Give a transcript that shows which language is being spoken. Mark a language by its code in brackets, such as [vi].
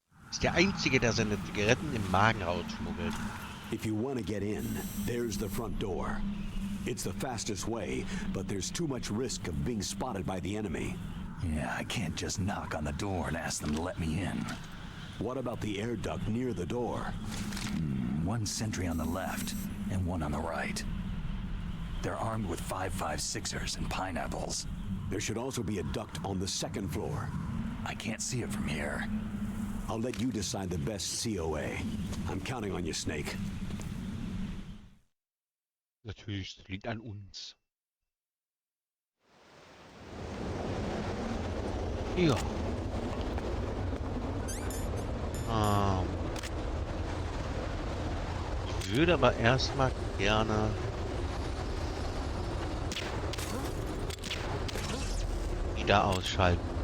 [de] Ist der Einzige, der seine Zigaretten im Magen rausschmuggelt. [en] If you want to get in, there's the front door. It's the fastest way, but there's too much risk of being spotted by the enemy. Yeah, I can't just knock on the door and ask them to let me in. What about the air duct near the door? One sentry on the left and one on the right. They're armed with 5.56ers and pineapples. There should also be a duct on the second floor. I can't see it from here. I'll let you decide the best COA. I'm counting on you, Snake. [de] Natürlich, das liegt an uns. Ja. Ich würde aber erstmal gerne wieder ausschalten.